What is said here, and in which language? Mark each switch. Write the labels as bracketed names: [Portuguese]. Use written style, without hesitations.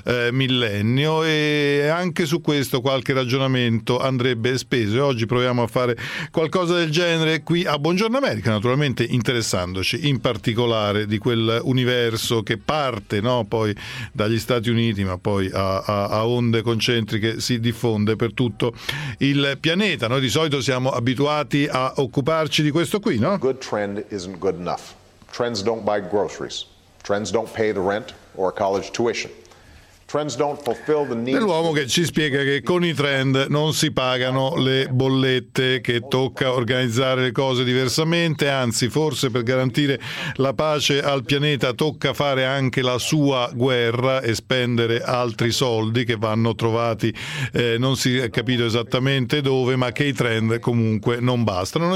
[Italian] millennio, e anche su questo qualche ragionamento andrebbe speso, e oggi proviamo a fare qualcosa del genere qui a Buongiorno America, naturalmente interessandoci in particolare di quel universo che parte, no, poi dagli Stati Uniti, ma poi a onde concentriche si diffonde per tutto il pianeta. Noi di solito siamo abituati a occuparci di questo qui, no? [English] Good trend isn't good enough. Trends don't buy groceries. Trends don't pay the rent or college tuition. [Italian] Dell'uomo che ci spiega che con i trend non si pagano le bollette, che tocca organizzare le cose diversamente, anzi forse per garantire la pace al pianeta tocca fare anche la sua guerra e spendere altri soldi che vanno trovati, non si è capito esattamente dove, ma che i trend comunque non bastano.